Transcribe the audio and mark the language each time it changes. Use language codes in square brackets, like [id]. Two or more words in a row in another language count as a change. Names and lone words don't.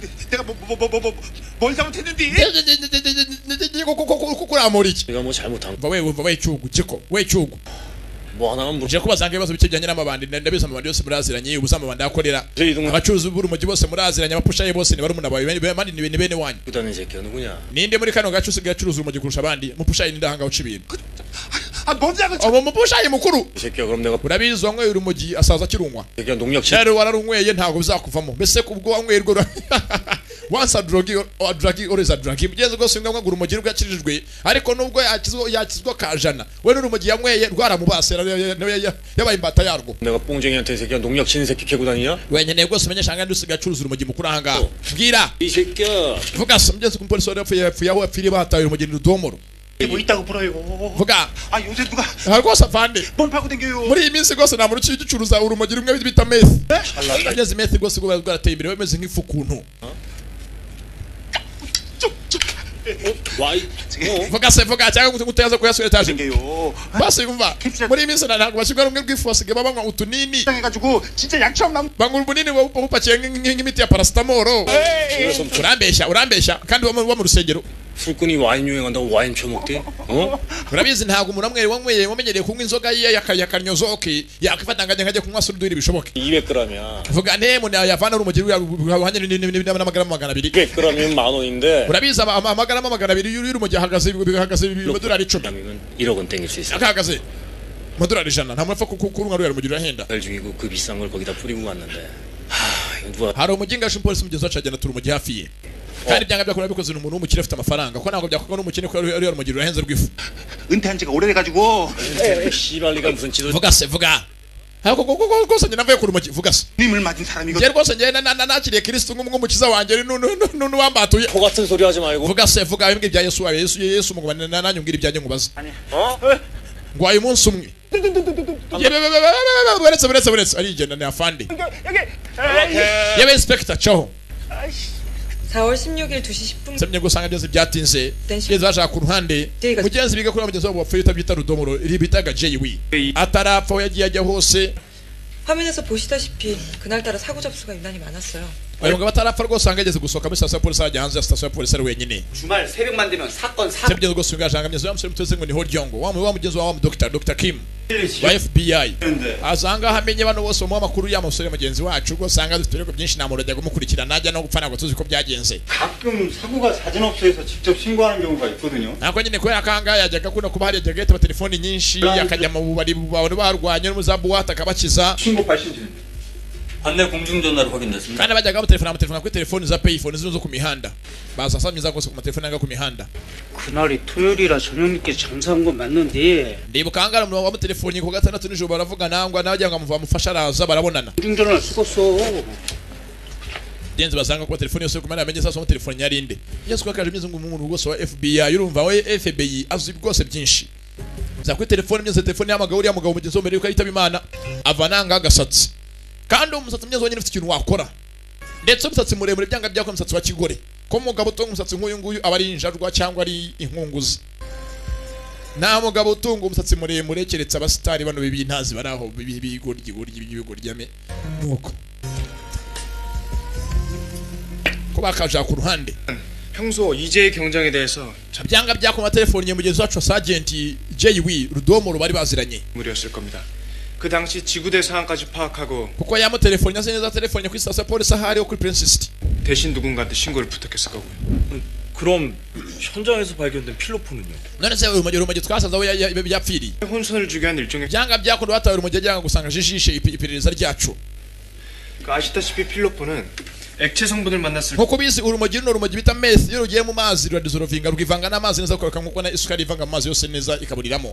[ko] 내가 뭘 잘못했는데? [rw] kukuramura iki [ko] 내가 뭐 잘못한 [rw] umva we cyugu kiko we cyugu [ko] 뭐 하나만 [rw] uje kubazanga ibibazo bike bijyanye n'amabandi ndabiza amabandi yose muraziranye ubuza amabandi akorera abacuruzi b'uru mujyi bose muraziranye abapushaye bose ni barumuna bawe bandi ni bene wanyu [ko] 부다는 새끼가 누구냐? [rw] ninde muri kano gace usigaye acuruza urumogi kurusha abandi mupushaye ninde ahanga uca ibintu [ko] 아, 뭔지 [rw] mupushaye mukuru [ko] 이 새끼야 그럼 내가 [rw] urabizi wanyweye urumogi asaza akirunwa [ko] 새끼야 농약 [rw] rero wararunyweye ntabwo bizakuvamo mbese kubwo wanyweye rwo [en] once a drug always a drug [rw] mugenzi rwose ngwa ngo urumogi rwakirijwe ariko nubwo yakizwa kajana we n'urumogi yanyweye rwaramubasera yabaye imbata yarwo [ko] 내가 뽕쟁이한테 이 새끼야 농약 치는 새끼 캐고 다니냐? [rw] wenyene rwose umenyesha ngandi usigaye acuruza urumogi mukuru ahangaha bwira [ko] 이 새끼야 [rw] vuga se mugenzi kumupolisi wari yapfuye aho yapfiriye bataye urumogi rudomoro [ko] 뭐 있다고 불어요. [rw] vuga [ko] 아, 요새 누가 [rw] aha rwose avande [ko] 뭘 팔고 댕겨요? [rw] muri iyi minsi rwose nta muntu uciye ugicuruza urumogi rumwe bita meth ageze meth rwose rwo rwarateye imbere bameze nk'ifu kuntu [ko] 와이 [rw] vuga se vuga cyangwa guteza kuyasura etaje [ko] 댕겨요. [rw] basi umva muri iyi minsi ntabwo bashyirwa rumwe rw'ifu basigaye banywa utunini [ko] 해가지고 진짜 약처럼 남. [rw] banywa ubunini bupakiye nk'imiti ya paracetamol urambeshya kandi uba mu rusengero [ko] 술꾼이 와인 유행한다고 와인 처먹대? 어? [rw] urabizi ntabwo umuntu amwe wamenyereye kunywa inzoga ye yakanyozoke yakwifatanganya nkajya kunywa surudwiri bishoboke [ko] 200g이야 [rw] vuga ne muntu yavana urumogi ruhanye n'amagarama 200 [ko] 200g이면 10,000원인데 [rw] urabizi amagarama 200 y'urumogi ahagaze amadolari 10 [ko] 그러면 1억은 땡길 수 있어 [rw] akahagaze amadolari 100 nta muntu apfa kurunywa ruriya rumogi rurahenda [ko] 별 중이고 그 비싼 걸 거기다 뿌리고 왔는데 하 이거 누가 [rw] hari umuginga umupolisi mugenzi wacu agenda tura urumogi hafi ye kandi byanga byakora bikoze umuntu w'umukire afite amafaranga ko ntabwo byakorwa n'umukene ko ruriya rumogi rurahenze rw'ifu [ko] 은퇴한 지가 오래돼가지고 씨발리가 무슨 지도 [rw] vuga se vuga rwose njye navuye ku rumogi vuga se [ko] 님을 맞은 사람이거든. [rw] njye rwose njye nakiriye kristo nk'umukiza wanjye n'uwambatuye [ko] 호 같은 소리 하지 말고 [rw] vuga se vuga imbwa ibya yesu wawe yesu mugabane nanjye umbwira ibyanjye nkubaza [ko] 어? [rw] ngwaye umunsi umwe buretse arigenda ni afande yewe inspector caho [ko] 4월 16일 2시 10분 [rw] semye gusanga byose byatinze yeze bashaka ku ruhande mugenzi biga kuri mugenzi wabo wapfuye utabyita rudomoro ribitaga JW atarapfa we yagiye ajya hose [ko] 화면에서 보시다시피 그날따라 사고 접수가 유난히 많았어요. [rw] uyu mugabo atarapfa rwose angageze gusohoka muri sitasiyo ya polisi ajya hanze ya sitasiyo ya polisi ari wenyine [ko] 주말 새벽만 되면 사건 사. [rw] semye rwose ngashanga mugezi wamusore muteze ngo ni Horjongo wa mugenzi wa Dr. Kim wa FBI azanga hamenye bano bose mu makuru ya musore mugenzi wacu rwose anga dufite ibirego byinshi namuro ajya kumukurikira najya no gupfa ntabwo tuzi ko byagenze [ko] 가끔 사고가 사전업소에서 직접 신고하는 경우가 있거든요. [rw] ntabwo nyine kubera kanga yajyaga kuna kuba hari yajyaga yitaba telefoni nyinshi akajya mu bubari abantu barwanye n'umuzabuwate akabakiza [ko] 신고 발신. 판내 공중전화로 확인됐습니다. [rw] kandi bajyaga bamutelefona kuri telefoni za payphone zo ku mihanda baza samyiza rwose ku matelefoni anga ku mihanda [ko] 그날이 토요일이라 저녁 늦게 장사한 건 맞는데 [rw] ndibuka hangara umuntu wamutelefoni ku gatandatu nijoro baravuga nangwa n'abajya ngo bamufasha araza barabonana [ko] 중전화를 쓰겠어. [rw] denze basanga ku telefoni yose kumana amenye sasa mu telefoni yarinde yesu ko kaje mizungu umuntu rwose wa FBI urumva we FBI azi rwose byinshi za kuri telefoni mye telefoni y'amagabo uri amugabo mugenzi mbere yuko yitaba Imana avananga agasatsi kandi umusatsi mye zonyine ufite ikintu wakora ndetse umusatsi muremure byanga byako umusatsi wa kigore ko mugabo utunga umusatsi nk'uyu nguyu aba ari injarwa cyangwa ari inkunguzi nta mugabo utunga umusatsi muremure keretse abasitari bano bibintazi baraho bigoryi nuko ko bakaja ku ruhande [ko] 평소 이재의 경쟁에 대해서 [rw] byanga byako telefoni mugenzi wacu Sergeant JW Rudomoro bari baziranye [ko] 인물이었을 겁니다. 그 당시 지구대 상황까지 파악하고 [rw] kuko yamutelefone neza neza telefone kuri station polisi ahari kuri Princess [ko] 대신 누군가한테 신고를 부탁했을 거고요. 그럼 현장에서 발견된 필로폰은요? [rw] none se urumogi twasanze aho yapfiriye [ko] 혼선을 주게 한 일종의 [rw] byanga byakunda batawe urumogi ajyanga gusanga jishishe iperereza ryacu [ko] 그 아시다시피 필로폰은 액체 성분을 만났을 때 [rw] nkuko bizi urumogi n'urumogi bita meth iyo rugiye mu mazi ruradizorovinga rugivanga n'amazi neza kuko nkuko na isukari ivanga mu mazi yose neza ikaburiramo